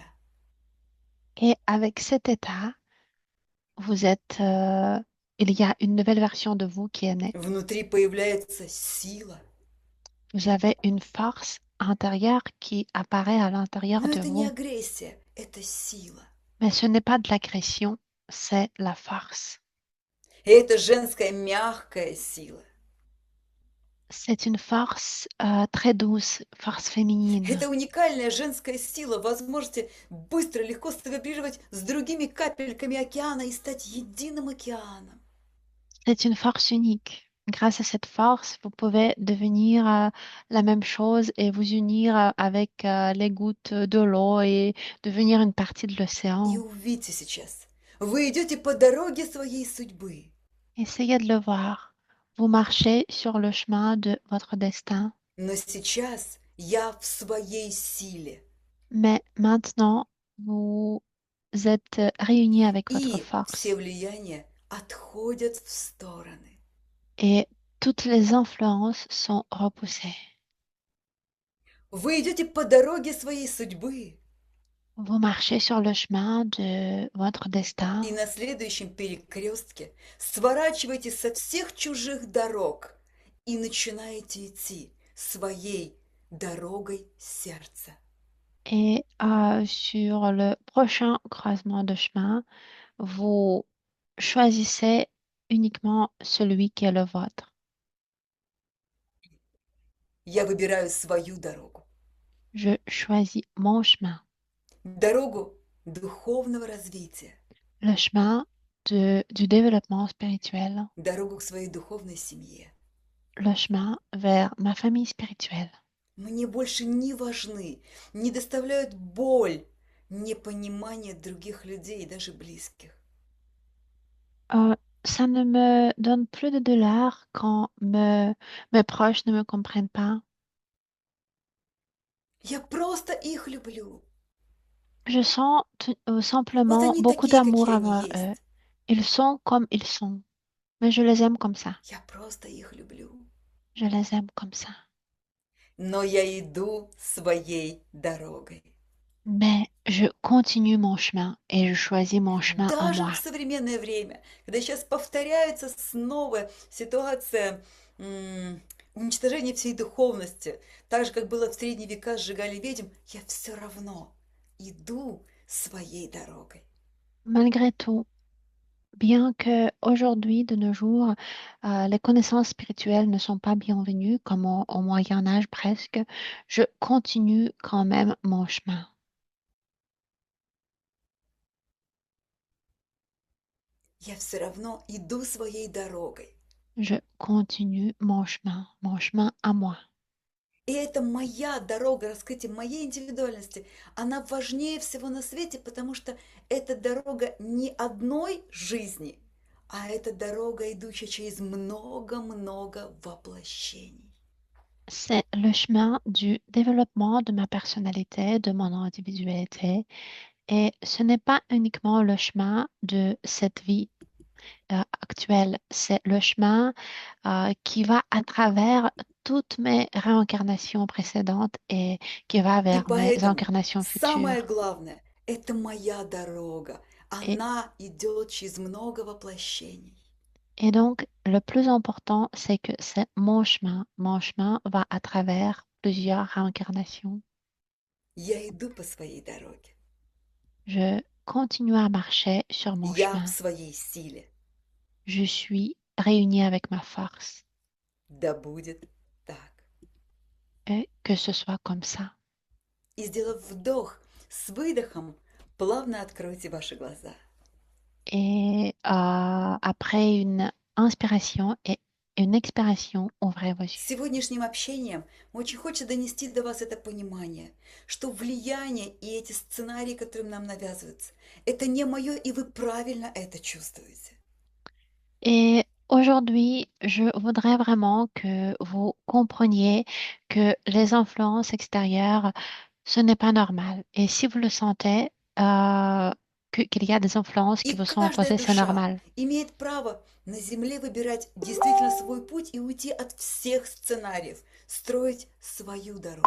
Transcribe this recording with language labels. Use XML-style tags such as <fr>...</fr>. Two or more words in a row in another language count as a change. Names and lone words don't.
<fr>Et avec cet état, vous êtes, il y a une nouvelle version de vous qui est née.</fr> <ru>Внутри появляется сила.</ru> <fr>Vous avez une force intérieure qui apparaît à l'intérieur</fr> <ru>Но</ru> <fr>de</fr> <ru>это не</ru> <fr>vous.</fr> <ru>агрессия, это сила.</ru> <fr>Mais ce n'est pas de l'agression, c'est la force.</fr> <ru>И это женская мягкая сила.</ru> <fr>C'est une force très douce, force féminine.</fr> <ru>Это уникальная женская сила, возможности быстро, легко совибрировать с другими капельками океана и стать единым океаном.</ru> <fr>C'est une force unique. grâce à cette force, vous pouvez devenir la même chose et vous unir avec les gouttes de l'eau et devenir une partie de</fr> <ru>И</ru> <fr>l'océan.</fr> <ru>увидьте сейчас, вы идете по дороге своей судьбы.</ru> <fr>Essayez de le voir. Vous marchez sur le chemin de votre destin,</fr> <ru>Но сейчас я в своей силе.</ru> <fr>mais maintenant, vous êtes réunis avec votre</fr> <ru>И все</ru> <fr>force</fr> <ru>влияния отходят в стороны.</ru> <fr>et toutes les influences sont repoussées.</fr> <ru>Вы идете по дороге своей судьбы.</ru> <fr>Vous marchez sur le chemin de votre</fr> <ru>И</ru> <fr>destin</fr> <ru>на следующем перекрестке сворачиваете со всех чужих дорог и начинаете идти своей дорогой сердца.</ru> <fr>et sur le prochain croisement de chemin, vous choisissez uniquement celui qui est le vôtre.</fr> <ru>Я выбираю свою дорогу.</ru> <fr>Je choisis mon chemin,</fr> <ru>Дорогу духовного развития.</ru> <fr>le chemin du développement spirituel,</fr> <ru>Дорогу к своей духовной семье.</ru> <fr>le chemin vers ma famille spirituelle.</fr> <ru>Мне больше не важны, не доставляют боль, непонимание других людей, даже близких.</ru> <fr>Ça ne me donne plus de douleur quand mes proches ne me comprennent pas.</fr> <ru>Я просто их люблю.</ru> <fr>Je sens</fr> <ru>Вот</ru> <fr>simplement</fr> <ru>они</ru> <fr>beaucoup</fr> <ru>такие,</ru> <fr>d'amour</fr> <ru>какие они</ru> <fr>envers eux.</fr> <ru>есть.</ru> <fr>Ils sont comme ils sont, mais je les aime comme ça.</fr> <ru>Я просто их люблю.</ru> <fr>Je les aime comme ça.</fr> <ru>Но я иду своей дорогой.</ru> <fr>Mais je continue mon chemin et je choisis mon chemin à</fr> <ru>Даже</ru> <fr>moi.</fr> <ru>в современное время, когда сейчас повторяется снова ситуация уничтожения всей духовности, так же, как было в средние века, сжигали ведьм, я все равно иду своей дорогой.</ru> <fr>Malgré tout, bien que aujourd'hui, de nos jours, les connaissances spirituelles ne sont pas bienvenues, comme au Moyen Âge presque, je continue quand même mon chemin.</fr> <ru>Я все равно иду своей дорогой.</ru> <fr>Je continue mon chemin à moi.</fr> <ru>И это моя дорога раскрытия моей индивидуальности. Она важнее всего на свете, потому что это дорога не одной жизни, а это дорога, идущая через много-много воплощений.</ru> <fr>C'est le chemin du développement de ma personnalité, de mon individualité. Et ce n'est pas uniquement le chemin de cette vie actuelle, c'est le chemin qui va à travers toutes mes réincarnations précédentes et qui va</fr> <ru>И</ru> <fr>vers mes</fr> <ru>поэтому</ru> <fr>incarnations</fr> <ru>самое</ru> <fr>futures.</fr> <ru>главное– это моя дорога.</ru> <fr>Et,</fr> <ru>Она идет через много воплощений.</ru> <fr>et donc, le plus important, c'est que c'est mon chemin. Mon chemin va à travers plusieurs réincarnations.</fr> <ru>Я иду по своей дороге.</ru> <fr>Je continue à marcher sur mon</fr> <ru>Я в</ru> <fr>chemin.</fr> <ru>своей силе.</ru> <fr>Je suis réunie avec ma force.</fr> <ru>Да будет так.</ru> <fr>Et que ce soit comme ça.</fr> <ru>И сделав вдох с выдохом, плавно откройте ваши глаза.</ru> <fr>Et après une inspiration et une expiration, ouvrez vos yeux.</fr> <ru>Сегодняшним общением очень хочется донести до вас это понимание, что влияние и эти сценарии, которые нам навязываются, это не мое, и вы правильно это чувствуете.</ru> <fr>Et aujourd'hui, je voudrais vraiment que vous compreniez que les influences extérieures, ce n'est pas normal. Et si vous le sentez, qu'il y a des influences qui</fr> <ru>И</ru> <fr>vous sont</fr> <ru>каждая</ru> <fr>imposées, c'est</fr> <ru>душа</ru> <fr>normal.</fr> <ru>имеет право на Земле выбирать действительно свой путь и уйти от всех сценариев, строить свою дорогу.</ru>